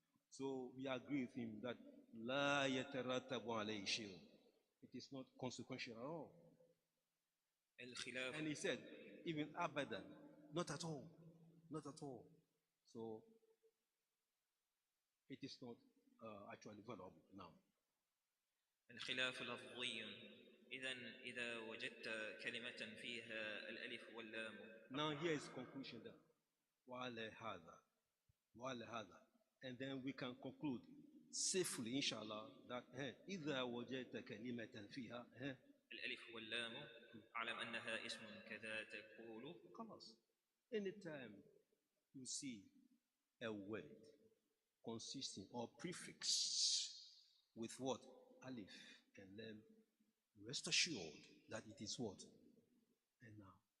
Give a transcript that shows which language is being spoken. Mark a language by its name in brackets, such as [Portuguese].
[English] So we agree with him that [Arabic] لا يترتب عليه شيء. [English] It is not consequential at all. And he said, even abadan, not at all. Not at all. So it is not actually valuable now. [Arabic] الخلاف لفظي. إذا وجدت كلمة فيها الألف واللام. [English] Now here is conclusion there. [Arabic] وعلى هذا. [English] And then we can conclude safely, inshallah, that [Arabic] إذا وجدت كلمة فيها الألف واللام أعلم أنها اسم كذا تقول. خلاص. [English] Anytime you see a word consisting or prefix with what? Alif and lam, rest assured that it is what? And now.